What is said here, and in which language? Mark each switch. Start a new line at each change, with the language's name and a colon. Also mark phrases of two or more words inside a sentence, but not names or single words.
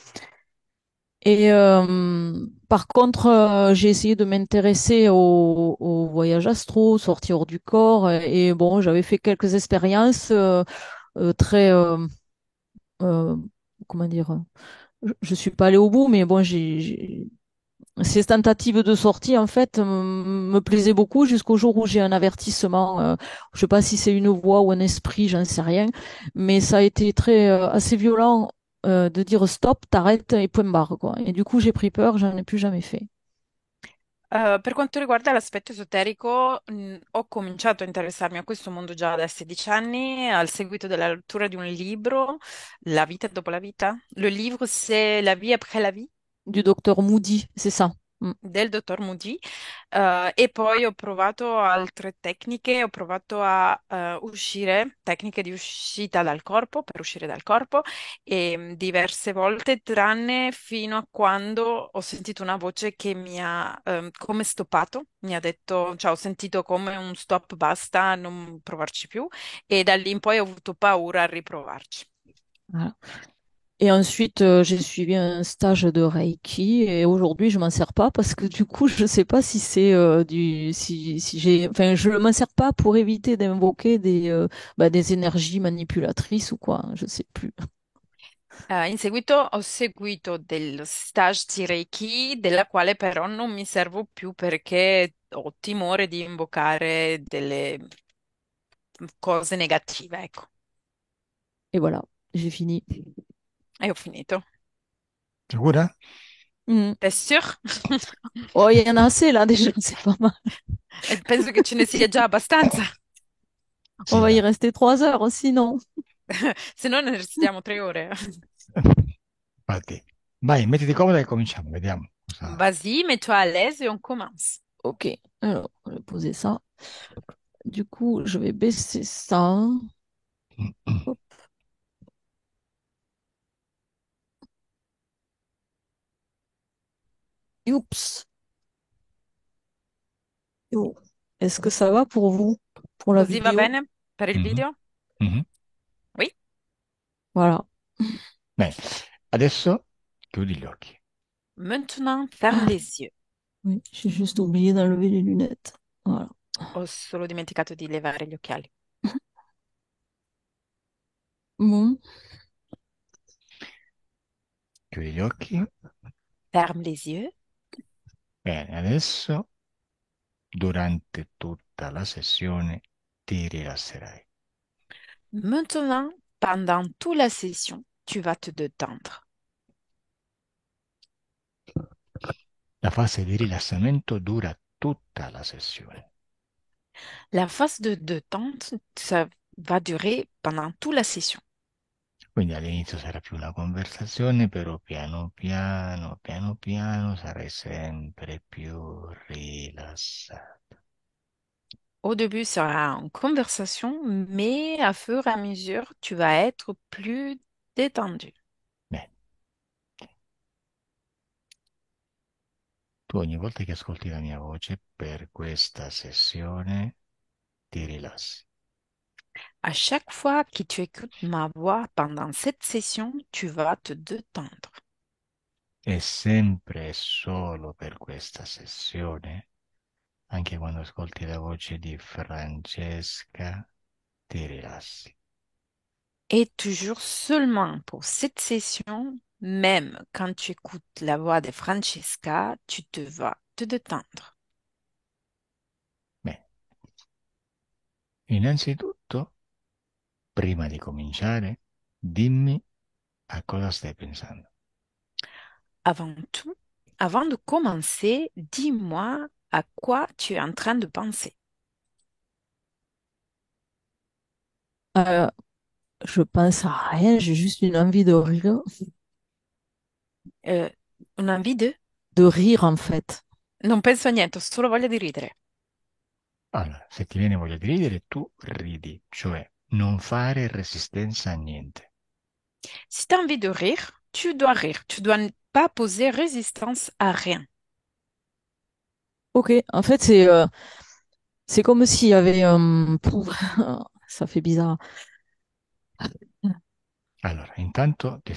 French: Et par contre, j'ai essayé de m'intéresser au voyage astro, sortir hors du corps, et bon, j'avais fait quelques expériences très, euh, comment dire, je suis pas allée au bout, mais bon, ces tentatives de sortie, en fait, me plaisaient beaucoup jusqu'au jour où j'ai un avertissement. Je sais pas si c'est une voix ou un esprit, j'en sais rien, mais ça a été très assez violent de dire stop, t'arrêtes et point barre, quoi. Et du coup, j'ai pris peur, j'en ai plus jamais fait.
Italian: Per quanto riguarda l'aspetto esoterico, ho cominciato a interessarmi a questo mondo già da 16 anni, al seguito della lettura di un libro, La vita dopo la vita.
French: Le livre, c'est La vie après la vie Du docteur Moody, c'est ça. Mm.
Italian: del dottor Moody. E poi ho provato altre tecniche, ho provato a uscire, tecniche di uscita dal corpo, per uscire dal corpo, e diverse volte, tranne fino a quando ho sentito una voce che mi ha come stoppato, mi ha detto, cioè ho sentito come un stop, basta, non provarci più, e da lì in poi ho avuto paura a riprovarci.
French: Voilà. Et ensuite, j'ai suivi un stage de Reiki et aujourd'hui, je m'en sers pas parce que du coup, je sais pas si c'est si j'ai, enfin, je m'en sers pas pour éviter d'invoquer des énergies manipulatrices ou quoi, hein, je sais plus.
Italian: In seguito ho seguito dello stage di Reiki, della quale però non mi servo più perché ho timore di invocare delle cose negative, ecco.
French: Et voilà, j'ai fini.
Italian: E ho finito. Sicura? Mhm.
French: T'es sûr? Oh, il y en a assez là déjà, c'est pas mal.
Italian: E penso che ce ne sia già abbastanza,
French: On
Italian: Sì,
French: va y
Italian: dai.
French: rester 3 heures sinon.
Italian: se no ne restiamo 3 ore. Infatti. Vai, mettiti comoda e cominciamo, vediamo cosa...
French: Vas-y, mets-toi à l'aise et on commence. Ok, alors, on va poser ça. Du coup, je vais baisser ça. Hop. Oups. Oh. Est-ce que ça va pour vous, pour la
Italian: Così va
French: vidéo?
Italian: bene per il Mhm, video? mhm.
French: Oui. Voilà.
Italian: Bene, adesso chiudi gli occhi.
French: Maintenant, ferme Ah, les yeux. oui, j'ai juste oublié d'enlever les lunettes. Voilà.
Italian: Ho solo dimenticato di levare gli occhiali.
French: Bon.
Italian: Chiudi gli occhi.
French: Ferme les yeux.
Italian: Bene, adesso durante tutta la sessione ti rilasserai.
French: Maintenant, pendant toute la session, tu vas te détendre.
Italian: La fase di rilassamento dura tutta la sessione.
French: La phase de détente, ça va durer pendant toute la session.
Italian: Quindi all'inizio sarà più una conversazione, però piano piano sarai sempre più rilassato.
French: Au début, ça sera une conversation, mais à fur et à mesure, tu vas être plus détendu.
Italian: Bene, tu ogni volta che ascolti la mia voce per questa sessione ti rilassi.
French: À chaque fois que tu écoutes ma voix pendant cette session, tu vas te détendre.
Italian: È sempre e solo per questa sessione, anche quando ascolti la voce di Francesca, ti rilassi.
French: Et toujours seulement pour cette session, même quand tu écoutes la voix de Francesca, tu te vas te détendre.
Italian: Bene, innanzitutto, prima di cominciare, dimmi a cosa stai pensando.
French: Avant tout, avant de commencer, dis-moi à quoi tu es en train de penser. Euh, je pense à rien, j'ai juste une envie Euh, Une envie de rire en fait.
Italian: Non penso a niente, ho solo voglia di ridere. Allora, se ti viene voglia di ridere, tu ridi, cioè non fare resistenza a niente.
French: Si tu as envie de rire, tu dois rire. Tu dois pas poser résistance à rien. Ok, en fait c'est comme s'il y avait ça fait bizarre.
Italian: Allora, intanto ti